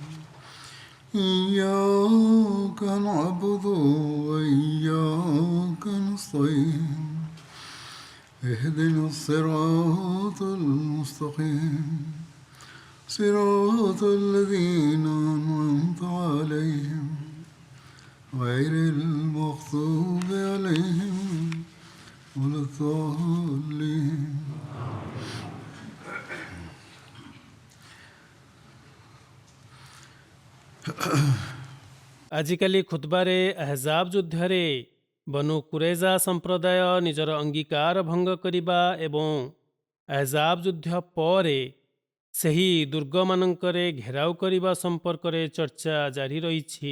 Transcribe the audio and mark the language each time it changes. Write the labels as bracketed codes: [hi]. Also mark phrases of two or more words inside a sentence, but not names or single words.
[ar] إياك نعبد وإياك نستعين اهدنا الصراط المستقيم صراط الذين أنعمت عليهم غير المغضوب عليهم ولا الضالين [or] ଆଜିକାଲି ଖୁତବାରେ ଆହଜାବ ଯୁଦ୍ଧରେ ବନୁ କୁରେଜା ସମ୍ପ୍ରଦାୟ ନିଜର ଅଙ୍ଗୀକାର ଭଙ୍ଗ କରିବା ଏବଂ ଆହଜାବ ଯୁଦ୍ଧ ପରେ ସେହି ଦୁର୍ଗମାନଙ୍କରେ ଘେରାଉ କରିବା ସମ୍ପର୍କରେ ଚର୍ଚ୍ଚା ଜାରି ରହିଛି।